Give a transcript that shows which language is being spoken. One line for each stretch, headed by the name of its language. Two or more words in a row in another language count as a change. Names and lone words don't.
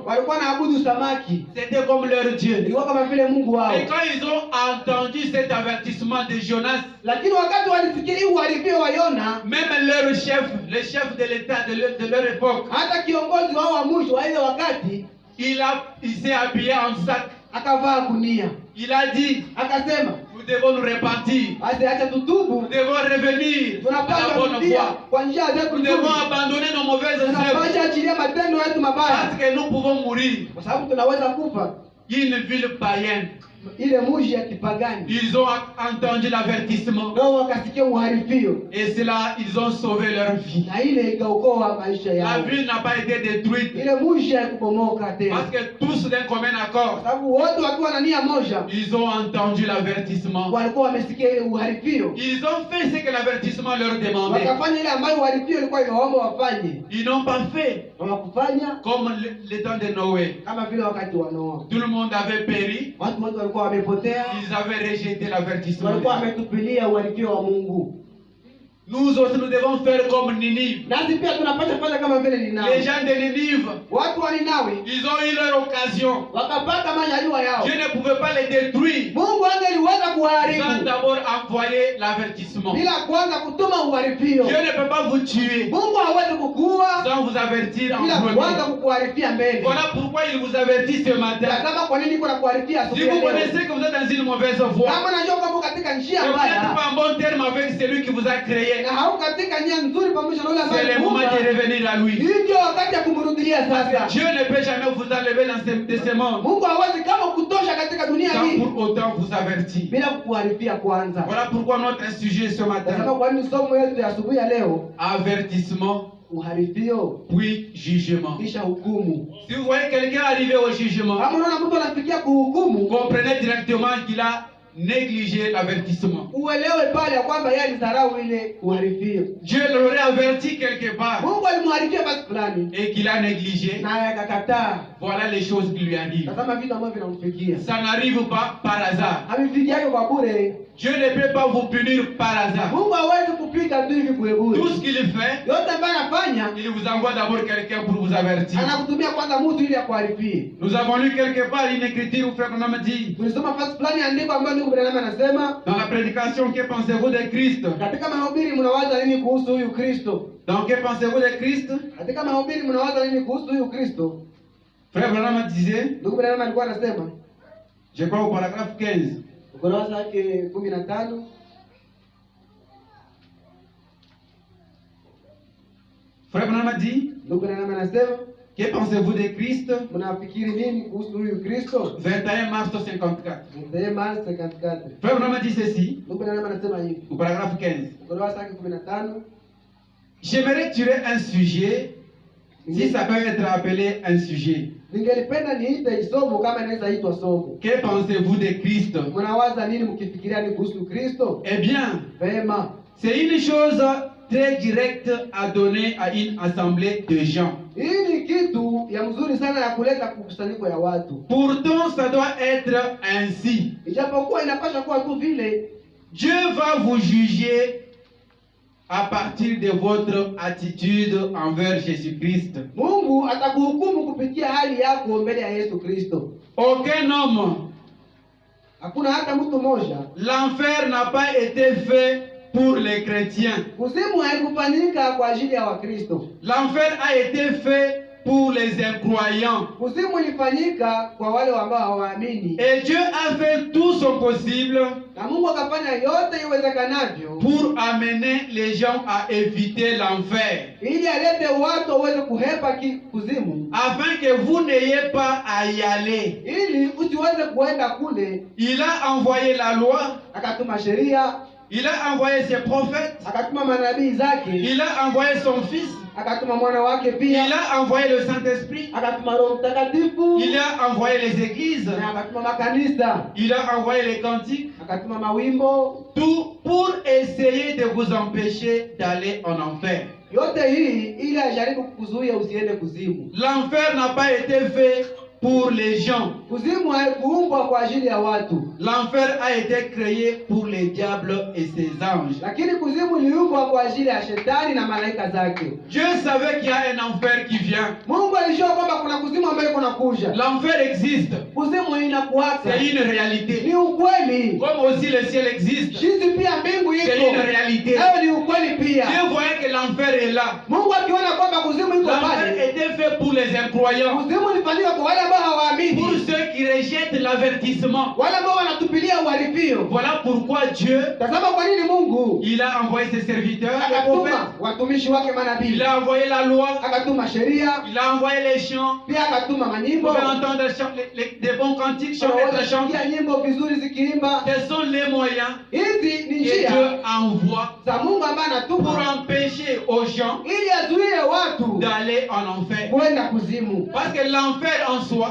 Swahili: Walikuwa naabudu samaki.
French: C'était comme leur Dieu.
Swahili: Ilikuwa kama vile Mungu wao.
French: Et quand ils ont entendu cet avertissement de Jonas,
Swahili: Lakini wakati walifikiri uharibio wa Yona,
French: même leur chef, le chef de l'État de leur époque,
Swahili: hata kiongozi wao wa mwisho wa ile wakati
French: il s'est habillé en sac.
Swahili: akavaa gunia.
French: Il a dit,
Swahili: Akasema,
French: nous devons nous repentir.
Swahili: basi acha tutubu.
French: Nous devons revenir à la
Swahili: Tunapaswa
French: bonne
Swahili: kurudia
French: voie.
Swahili: kwa njia zetu
French: Nous devons
Swahili: nzuri.
French: abandonner nos mauvaises œuvres
Swahili: Tunapaswa achilia matendo yetu mabaya
French: parce que nous pouvons mourir.
Swahili: kwa sababu tunaweza kufa.
French: Une ville païenne.
Swahili: Ile mji ya kipagani
French: Ils ont entendu l'avertissement
Swahili: nao wakasikia uharibio,
French: et cela, ils ont sauvé leur vie.
Swahili: na ile ikaokoa maisha
French: La
Swahili: yao.
French: ville n'a pas été détruite
Swahili: Ile mji haikubomoka
French: parce
Swahili: tena,
French: que tous d'un commun accord,
Swahili: kwa sababu wote wakiwa na nia moja
French: ils ont entendu l'avertissement.
Swahili: walikuwa wamesikia ile uharibio,
French: Ils ont fait ce que l'avertissement leur demandait.
Swahili: wakafanya ile ambayo uharibio ilikuwa inaomba wafanye.
French: Ils n'ont pas fait
Swahili: Hawakufanya
French: comme le temps de Noé.
Swahili: kama vile wakati wa Noa.
French: Tout le monde avait péri.
Swahili: Watu wote walikuwa wamepotea,
French: Ils avaient rejeté l'avertissement.
Swahili: walikuwa wametupilia uharibio wa Mungu.
French: Nous aussi, nous devons faire comme Ninive.
Swahili: Nasi pia tunapaswa kufanya kama vile
French: Les
Swahili: Ninawi.
French: gens de Ninive,
Swahili: Watu wa Ninawi
French: ils ont eu leur occasion.
Swahili: wakapata majaliwa yao.
French: Dieu ne pouvait pas les détruire
Swahili: Mungu angeliweza
French: sans
Swahili: kuharibu
French: d'abord envoyer l'avertissement.
Swahili: bila kwanza kutuma uharibio.
French: Dieu ne peut pas vous tuer
Swahili: Mungu hawezi kukuua
French: sans vous avertir en
Swahili: bila kwanza
French: premier.
Swahili: kukuharibia mbele.
French: Voilà pourquoi il vous avertit ce matin.
Swahili: Tazama kwa nini kuna kuharibia
French: Si
Swahili: asubuhi
French: vous
Swahili: ya leo.
French: connaissez que vous êtes dans une mauvaise voie,
Swahili: Kama najua kwamba katika njia
French: et vous n'êtes
Swahili: mbaya
French: pas en bon terme avec celui qui vous a créé,
Swahili: na hauko katika njia nzuri pamoja na yule
French: c'est
Swahili: ambaye
French: le moment
Swahili: alikuumba,
French: de revenir à lui.
Swahili: hii ndio wakati ya kumrudilia sasa.
French: Dieu ne peut jamais vous enlever de ce monde
Swahili: Mungu hawezi kama kutosha katika dunia
French: sans
Swahili: hii
French: pour autant vous avertir.
Swahili: bila kukuharibia kwanza.
French: Voilà pourquoi notre sujet ce
Swahili: Tazama
French: matin,
Swahili: kwa nini somo yetu ya asubuhi ya leo,
French: avertissement
Swahili: uharibio
French: puis jugement.
Swahili: kisha hukumu.
French: Si vous voyez quelqu'un arriver au jugement,
Swahili: Kama unaona mtu anafikia kuhukumu,
French: comprenez directement qu'il a négligé l'avertissement.
Swahili: Uelewe pale ya kwamba yeye alidharau ile uharifio.
French: Dieu l'aurait averti quelque part
Swahili: Mungu alimharifia basi fulani
French: et qu'il a négligé.
Swahili: na akakataa.
French: Voilà les choses qui lui arrivent.
Swahili: Tazama vitu ambavyo vinamfikia.
French: Ça n'arrive pas par hasard.
Swahili: Havifikiake kwa bure.
French: Dieu ne peut pas vous punir par hasard.
Swahili: Mungu hawezi kupiga tu hivi bure bure.
French: Tout ce qu'il fait,
Swahili: Yote ambayo anafanya
French: il vous envoie d'abord quelqu'un pour vous avertir.
Swahili: anakutumia kwanza mtu ili akuharifie.
French: Nous avons lu quelque part une écriture où Frère Branham dit,
Swahili: Tulisoma fasi fulani andiko ambayo ndugu Branham anasema,
French: dans la prédication, que pensez-vous de Christ?
Swahili: katika mahubiri mnawaza nini kuhusu huyu Kristo?
French: Donc, que pensez-vous de Christ?
Swahili: Katika mahubiri mnawaza nini kuhusu huyu Kristo?
French: Frère Branham disait,
Swahili: Ndugu Branham alikuwa anasema,
French: je crois au paragraphe 15,
Swahili: ukurasa wake 15,
French: Frère Branham dit,
Swahili: ndugu Branham anasema,
French: que pensez-vous de Christ?
Swahili: mnafikiri nini kuhusu huyu Kristo?
French: 21 mars 54.
Swahili: Mtema 54.
French: Frère Branham dit ceci,
Swahili: Ndugu Branham anasema hivi,
French: au paragraphe 15.
Swahili: ukurasa wake 15,
French: J'aimerais tirer un sujet, si ça peut être appelé un sujet.
Swahili: ningelipenda niite isomo kama inaweza itwa somo.
French: Que pensez-vous de Christ?
Swahili: Mnawaza nini mkifikiria ni kuhusu Kristo?
French: Eh bien,
Swahili: Vema.
French: c'est une chose très directe à donner à une assemblée de gens.
Swahili: Hii ni kitu ya mzuri sana ya kuleta kukusanyiko ya watu.
French: Pourtant, ça doit être ainsi.
Swahili: Ijapokuwa inapaswa kuwa tu vile,
French: Dieu va vous juger à partir de votre attitude envers Jésus-Christ.
Swahili: Mungu atakuhukumu kupitia hali yako mbele ya Yesu Kristo.
French: Aucun homme,
Swahili: Hakuna hata mtu mmoja.
French: l'enfer n'a pas été fait pour les chrétiens.
Swahili: Kuzimu haikufanyika kwa ajili ya Wakristo.
French: L'enfer a été fait pour les incroyants.
Swahili: Kuzimu ilifanyika kwa wale ambao hawaamini.
French: Et Dieu a fait tout son possible
Swahili: Na Mungu akafanya yote iwezekanavyo
French: pour amener les gens à éviter l'enfer,
Swahili: ili alete watu waweze kuhepa kuzimu,
French: afin que vous n'ayez pas à y aller.
Swahili: ili usiweze kuenda kule.
French: Il a envoyé la loi,
Swahili: Akatuma sheria,
French: il a envoyé ses prophètes,
Swahili: akatuma manabii zake,
French: il a envoyé son fils,
Swahili: akatuma mwana wake pia,
French: il a envoyé le Saint-Esprit,
Swahili: akatuma Roho Mtakatifu,
French: il a envoyé les églises,
Swahili: na akatuma makanisa,
French: il a envoyé les cantiques,
Swahili: akatuma mawimbo.
French: tout pour essayer de vous empêcher d'aller en enfer.
Swahili: Yote hii ili ajaribu kukuzuia usiende kuzimu.
French: L'enfer n'a pas été fait pour les gens.
Swahili: Kuzimu haikuumbwa kwa ajili ya watu,
French: L'enfer a été créé pour les diables et ses anges.
Swahili: lakini kuzimu iliumbwa kwa ajili ya shetani na malaika zake.
French: Dieu savait qu'il y a un enfer qui vient.
Swahili: Mungu alijua kwamba kuna kuzimu ambayo kunakuja.
French: L'enfer existe.
Swahili: Kuzimu inakuwaka,
French: C'est une réalité.
Swahili: ni ukweli.
French: Comme aussi le ciel existe.
Swahili: Jinsi pia mbingu
French: C'est
Swahili: iko,
French: une réalité.
Swahili: nayo ni ukweli pia.
French: Dieu voyait que l'enfer est là.
Swahili: Mungu akiona kwamba kuzimu iko
French: L'enfer
Swahili: pale,
French: était fait pour les incroyants.
Swahili: kuzimu ilifanyika kwa wale ambao
French: Pour
Swahili: hawaamini,
French: ceux qui rejettent l'avertissement.
Swahili: wale ambao wanatupilia uharifio.
French: Voilà pourquoi Dieu,
Swahili: Tazama kwa nini Mungu
French: il a envoyé ses serviteurs, les prophètes.
Swahili: akatuma watumishi wake
French: Il
Swahili: manabii,
French: a envoyé la loi.
Swahili: akatuma sheria,
French: Il a envoyé les chants.
Swahili: pia akatuma
French: Vous
Swahili: manyimbo.
French: pouvez entendre des bons cantiques, chanter des chants.
Swahili: Wanasikia nyimbo vizuri zikiimba.
French: Ce sont les moyens
Swahili: Hizi ni
French: que Dieu
Swahili: njia
French: envoie
Swahili: za Mungu ambaye
French: pour
Swahili: anatuma
French: empêcher aux gens
Swahili: ili azuie watu
French: d'aller en enfer.
Swahili: kwenda kuzimu,
French: Parce que l'enfer en soi